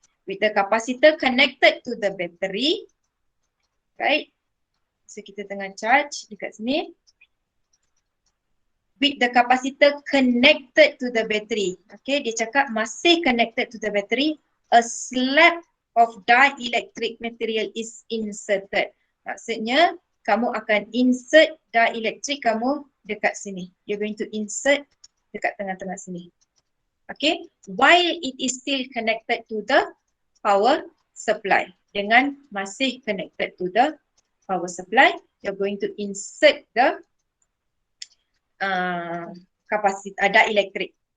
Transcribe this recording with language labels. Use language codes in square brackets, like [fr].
[en] With the capacitor connected to the battery, right? [ms] So kita tengah charge dekat sini. [en] With the capacitor connected to the battery, okay, [ms] dia cakap masih [en] connected to the battery, a slab of dielectric material is inserted. [ms] Maksudnya kamu akan insert dielectric kamu dekat sini. [en] You're going to insert [ms] dekat tengah-tengah sini. [en] Okay, while it is still connected to the power supply. [ms] Dengan masih [en] connected to the power supply, you're going to insert the dielectric.